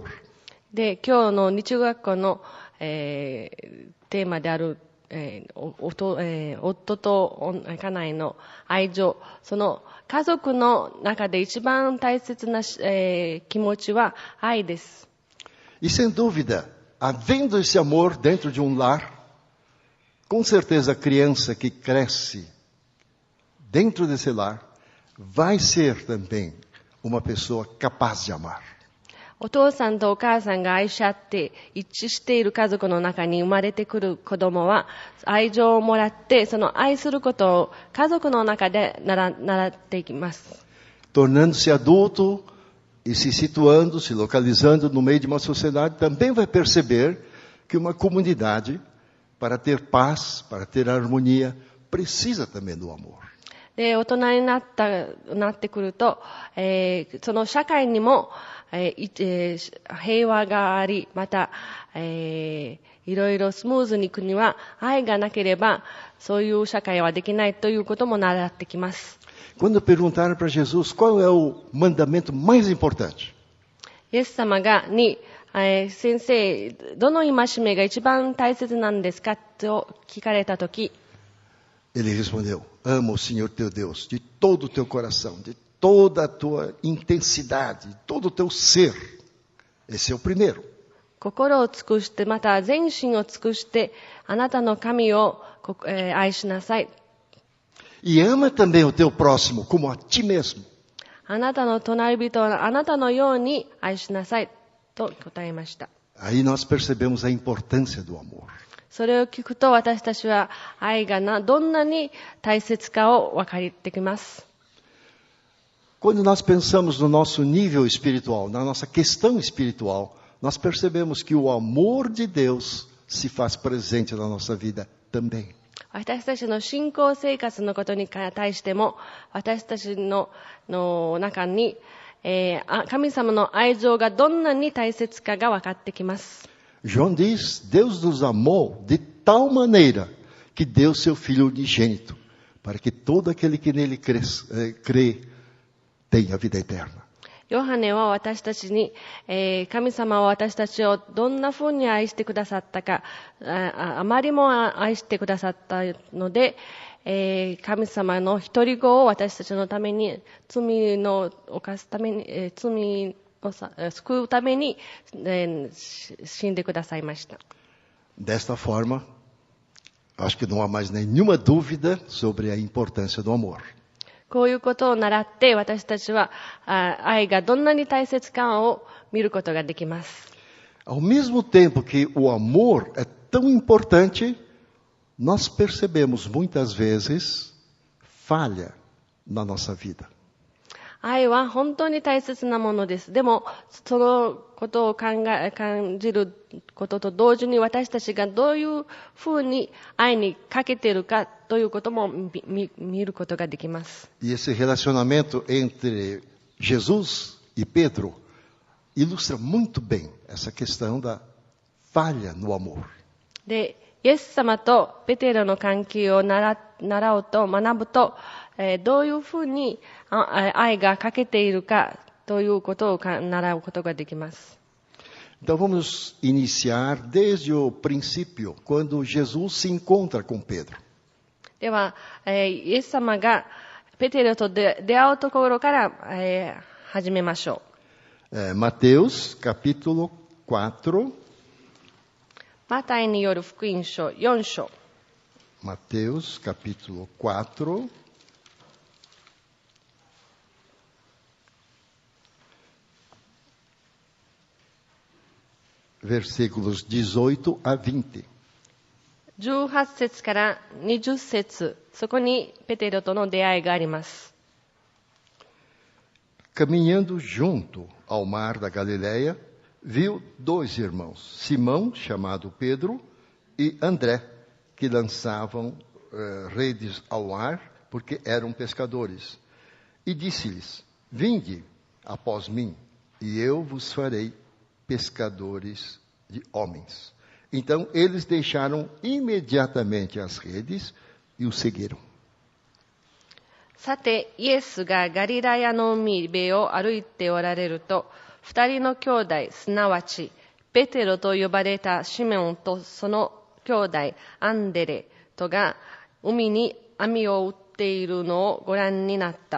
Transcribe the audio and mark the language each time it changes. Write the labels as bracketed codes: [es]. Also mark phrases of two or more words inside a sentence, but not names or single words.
[ja] で、今日の日中学校の、テーマである、夫と家内の愛情、その家族の中で一番大切な、気持ちは愛です。 [pt] E sem dúvida, havendo esse amor dentro de um lar, com certeza a criança que cresce dentro desse lar vai ser também uma pessoa capaz de amar. [ja] お父さんとお母さんが愛し合って一致している家族の中に生まれてくる子供は愛情をもらってその愛することを家族の中で習っていきます。 [pt] Tornando-se adulto e se situando, se localizando no meio de uma sociedade, também vai perceber que uma comunidade, para ter paz, para ter harmonia, precisa também do amor. [ja] で、大人になってくると、その社会にも、平和があり、また、いろいろスムーズに国は愛がなければ、そういう社会はできないということも習ってきます。 [pt] Quando perguntaram para Jesus qual é o mandamento mais importante, [ja] イエス様に、先生、どの戒めが一番大切なんですかと聞かれたとき、 [pt] ele respondeu: ama o Senhor teu Deus de todo o teu coração, de toda a tua intensidade, de todo o teu ser. Esse é o primeiro. [ja] 心を尽くして、また全身を尽くして、あなたの神を、愛しなさい。 [pt] E ama também o teu próximo como a ti mesmo. [ja] あなたの隣人をあなたのように愛しなさいと答えました。 [pt] Aí nós percebemos a importância do amor. [ja] それを聞くと私たちは愛がどんなに大切かを分かってきます。 [pt] Quando nós pensamos no nosso nível espiritual, na nossa questão espiritual, nós percebemos que o amor de Deus se faz presente na nossa vida também. [ja] 私たちの信仰生活のことに対しても私たちの中に、神様の愛情がどんなに大切かが分かってきます。 [pt] João diz: Deus nos amou de tal maneira que deu seu Filho unigênito, para que todo aquele que nele crê tenha vida eterna. [ja] ヨハネは私たちに、神様は私たちをどんな風に愛してくださったか、あまりも愛してくださったので、神様の一人子を私たちのために、罪を犯すために、罪を救うために、死んでくださいました。 [pt] Desta forma, acho que não há mais nenhuma dúvida sobre a importância do amor. [ja] こういうことを習って私たちは愛がどんなに大切かを見ることができます。 [pt] Ao mesmo tempo que o amor é tão importante, nós percebemos muitas vezes falha na nossa vida. [ja] 愛は本当に大切なものです。でも、そのことを感じることと同時に私たちがどういうふうに愛にかけているかということも見ることができます。 [pt] E esse relacionamento entre Jesus e Pedro ilustra muito bem essa questão da falha no amor. [ja] で、イエス様とペテロの関係を習うと学ぶと、どういうふうに愛が欠けているかということを習うことができます。 [pt] Então vamos iniciar desde o princípio, quando Jesus se encontra com Pedro. [ja] では、イエス様がペテロと出会うところから、始めましょう。 [pt] Mateus, capítulo 4. [ja] マタイによる福音書4章。 [pt] Mateus, capítulo 4. Versículos 18 a 20. [ja] 18 節から20節、そこにペテロとの出会いがあります。 [pt] Caminhando junto ao mar da Galileia, viu 2 irmãos, Simão, chamado Pedro, e André, que lançavam redes ao mar, porque eram pescadores. E disse-lhes: Vinde após mim, e eu vos farei pescadores de homens. Então eles deixaram imediatamente as redes e o seguiram. [ja] さて、イエスがガリラヤの海辺を歩いておられると、2人の兄弟、すなわちペテロと呼ばれたシメオンとその兄弟アンデレとが海に網を打っているのをご覧になった。